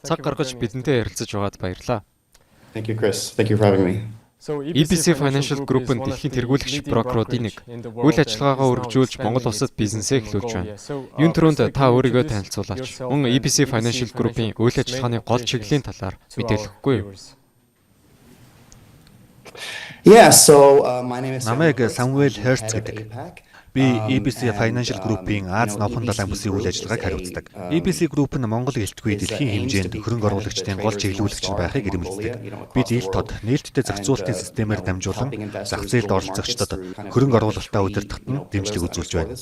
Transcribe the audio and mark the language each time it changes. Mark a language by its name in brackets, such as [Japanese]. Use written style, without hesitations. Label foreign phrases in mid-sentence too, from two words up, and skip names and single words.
[Mongolian] Цаг гаргаж бидэнтэй ярилцаж байгаад баярлалаа. [English] Thank you, Chris. Thank you for having me. [Mongolian] EBC Financial Group нь дэлхийн тэргүүлэгч брокеруудын нэг. Үйл ажиллагаагаа өргөжүүлж Монгол улсад бизнесээ эхлүүлж байна. Юун төрөнд та өөрийгөө танилцуулаач. Мөн EBC Financial Group-ийн үйл ажиллагааны гол чиглэлийн талаар мэдээлэх үгүй юу? [English] My name is [Mongolian] Намайг Самуэль Херц гэдэг. Би EBC Financial Group-ийн Аз Новхон далайн бүсийн үйл ажиллагааг хариуцдаг. EBC Group нь Монгол гэлтгүй дэлхийн хэмжээнд хөрөнгө оруулагчдын гол чиглүүлэгч байхыг ирмэлздэг. Бид ил тод нээлттэй зохицуулалтын системээр дамжуулан зах зээлд оролцогчдод хөрөнгө оруулалтаа удирдахад нь дэмжлэг үзүүлж байна.